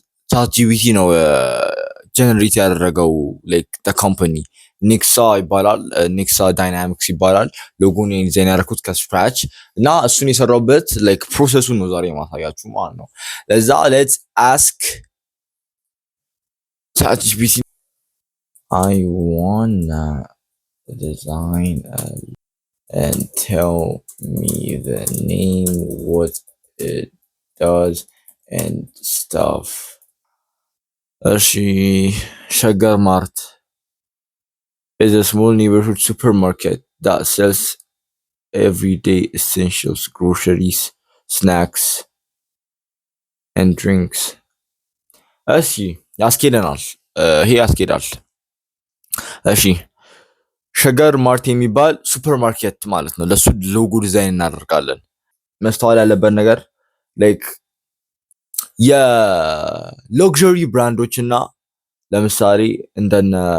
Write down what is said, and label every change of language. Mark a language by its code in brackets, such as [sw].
[am] ቻት ጂፒቲ ነው ጀነሬት ያደረገው። ላይክ ካምፓኒ ኒክሳ ይባላል። ኒክሳ ዳይናሚክስ ይባላል። ሎጎን ዲዛይን ያደረኩት ከስክራች እና እሱን የሰራሁበት ላይክ ፕሮሰሱን ነው ዛሬ ማሳያችሁ ማለት ነው። ለዛ [en] ሌትስ አስክ ቻት ጂፒቲ I wanna design and tell me the name, what it does and stuff. እሺ ሸገር ማርት is a small neighborhood supermarket that sells everyday essentials, groceries, snacks, and drinks. [am] እሺ ያስኬደናል። ይሄ ያስኬዳል። እሺ ሸገር ማርት የሚባል ሱፐርማርኬት ማለት ነው። ለሱ ሎጎ ዲዛይን እናደርጋለን። መስተዋል ያለበት ነገር ላይክ የሎክዠሪ ብራንዶች እና ለምሳሌ እንደነ